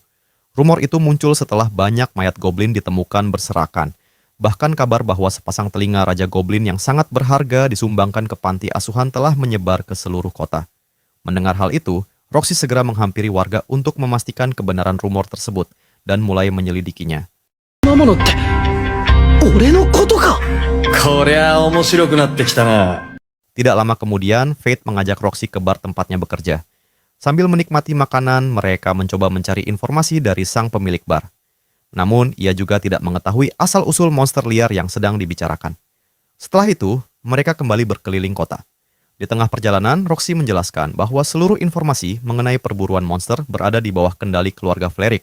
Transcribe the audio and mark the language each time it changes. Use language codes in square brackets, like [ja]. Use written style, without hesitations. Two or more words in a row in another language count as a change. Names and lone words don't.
[id] Rumor itu muncul setelah banyak mayat goblin ditemukan berserakan. Bahkan kabar bahwa sepasang telinga Raja Goblin yang sangat berharga disumbangkan ke panti asuhan telah menyebar ke seluruh kota. Mendengar hal itu, Roxy segera menghampiri warga untuk memastikan kebenaran rumor tersebut dan mulai menyelidikinya. [ja] なものって俺のことか。こりゃ面白くなってきたな。 [id] Tidak lama kemudian, Fate mengajak Roxy ke bar tempatnya bekerja. Sambil menikmati makanan, mereka mencoba mencari informasi dari sang pemilik bar. Namun, ia juga tidak mengetahui asal-usul monster liar yang sedang dibicarakan. Setelah itu, mereka kembali berkeliling kota. Di tengah perjalanan, Roxy menjelaskan bahwa seluruh informasi mengenai perburuan monster berada di bawah kendali keluarga Fleric.